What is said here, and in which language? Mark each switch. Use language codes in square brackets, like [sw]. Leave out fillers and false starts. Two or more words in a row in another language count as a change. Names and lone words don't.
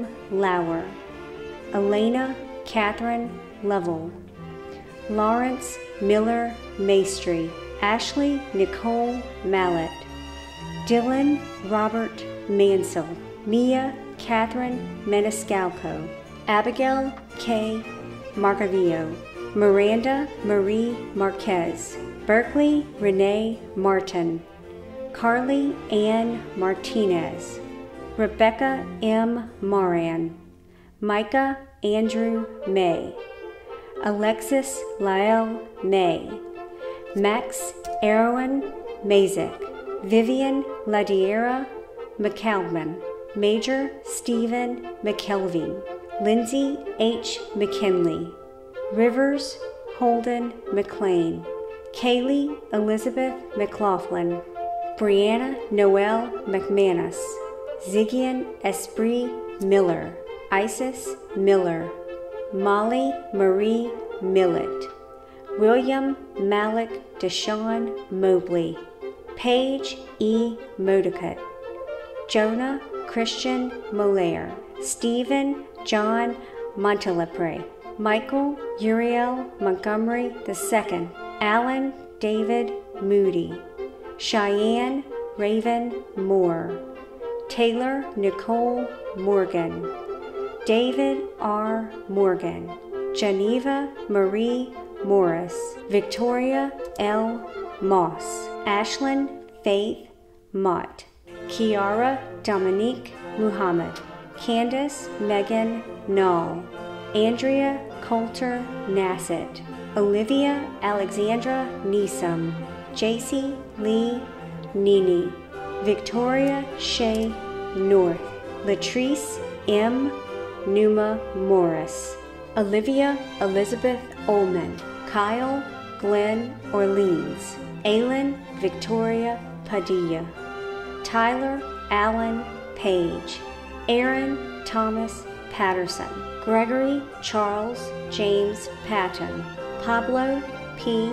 [en] Lauer, Elena Catherine Lovell, Lawrence Miller Maestri, Ashley Nicole Mallett, Dylan Robert Mansell, Mia Catherine Maniscalco, Abigail K. Marcavillo, Miranda Marie Marquez, Berkeley Renee Martin, Carly Ann Martinez, Rebecca M. Moran, Micah Andrew May, Alexis Lael May, Max Erwin Mazik, Vivian Ladiera McCalvin, Major Stephen McKelvey, Lindsay H. McKinley, Rivers Holden McLean, Kaylee Elizabeth McLaughlin, Brianna Noel McManus, Ziggian Esprit Miller, Isis Miller, Molly Marie Millett, William Malik Deshawn Mobley, Paige E. Modicut, Jonah Christian Molaire, Stephen John Montelepre, Michael Uriel Montgomery II, Alan David Moody, Cheyenne Raven Moore, Taylor Nicole Morgan, David R. Morgan, Geneva Marie Morris, Victoria L. Moss, Ashlyn Faith Mott, Kiara Dominique Muhammad, Candace Megan Knoll, Andrea Coulter Nassett, Olivia Alexandra Neeson, JC Lee Nini, Victoria Shea North, Latrice M. Numa Morris, Olivia Elizabeth Ullman, Kyle Glenn Orleans, Aylin Victoria Padilla, Tyler Allen Page, Aaron Thomas Patterson, Gregory Charles James Patton, Pablo P.